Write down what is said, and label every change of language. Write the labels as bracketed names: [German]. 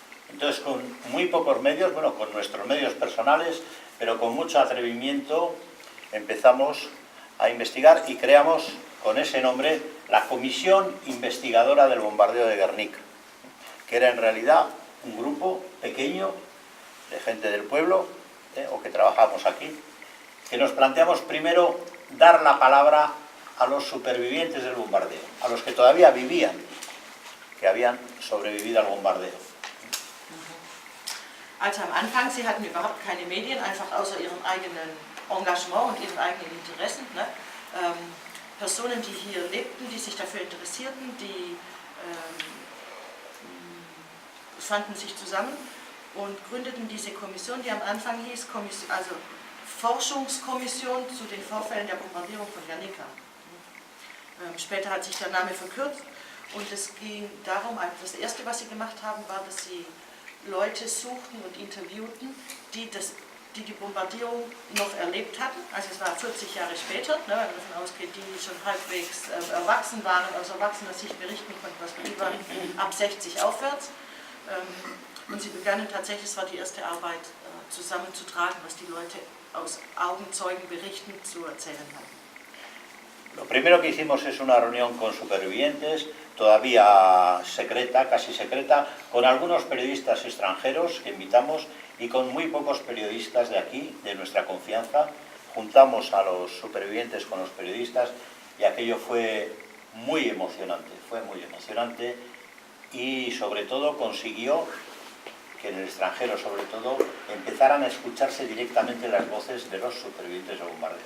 [Spanish] Entonces, con muy pocos medios, bueno, con nuestros medios personales, pero con mucho atrevimiento, empezamos a investigar y creamos con ese nombre la Comisión Investigadora del Bombardeo de Guernica, que era en realidad un grupo pequeño de gente del pueblo, o que trabajamos aquí, que nos planteamos primero dar la palabra a los supervivientes del bombardeo, a los que todavía vivían, que habían sobrevivido al bombardeo. [German] Also am Anfang, sie hatten überhaupt keine Medien, einfach außer ihrem eigenen Engagement und ihren eigenen Interessen. Ne? Personen, die hier lebten, die sich dafür interessierten, die fanden sich zusammen und gründeten diese Kommission, die am Anfang hieß, also Forschungskommission zu den Vorfällen der Bombardierung von Guernica. Später hat sich der Name verkürzt und es ging darum, das Erste, was sie gemacht haben, war, dass sie Leute suchten und interviewten, die die Bombardierung noch erlebt hatten. Also es war 40 Jahre später, ne, wenn man davon ausgeht, die schon halbwegs erwachsen waren, aus erwachsener Sicht berichten konnten, was die waren, ab 60 aufwärts. Und sie begannen tatsächlich, es war die erste Arbeit, zusammenzutragen, was die Leute aus Augenzeugenberichten zu erzählen hatten. [Spanish] Lo primero que hicimos es una reunión con supervivientes, todavía secreta, casi secreta, con algunos periodistas extranjeros que invitamos y con muy pocos periodistas de aquí, de nuestra confianza. Juntamos a los supervivientes con los periodistas y aquello fue muy emocionante y sobre todo consiguió que en el extranjero sobre todo empezaran a escucharse directamente las voces de los supervivientes del bombardeo.